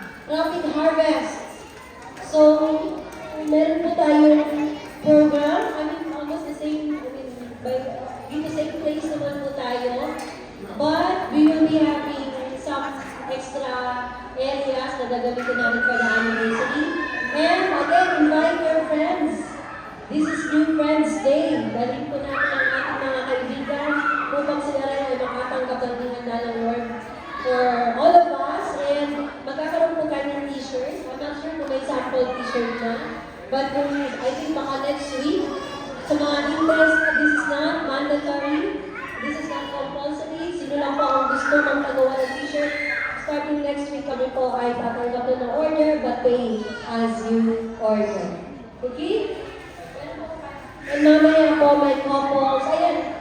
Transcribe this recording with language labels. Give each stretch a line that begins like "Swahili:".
Filipino: Rapid Harvest. So, meron po tayong program.
English: I mean, almost the same, dito same place
Filipino: naman po tayo.
English: But, we will be having some extra areas
Filipino: na gagamitin namin
English: for the anniversary. And again, invite your friends. This is New Friends Day.
Filipino: Dalhin po namin ang ating mga kaibigan upang sila rin ay makatanggap ng handa ng Lord
English: for all of us.
Filipino: And magkakaroon po tayo ng t-shirt.
English: I'm not sure
Filipino: kung may sample t-shirt na.
English: But kung, I think baka next week, sa mga interest, this is not mandatory. This is not compulsory.
Filipino: Sino lang po ang gusto ng pagawa ng t-shirt.
English: Starting next week
Filipino: kami po ay tatanggap na ng
English: order but pay as you order.
Filipino: Okay? And mamaya po may couples. Ayan.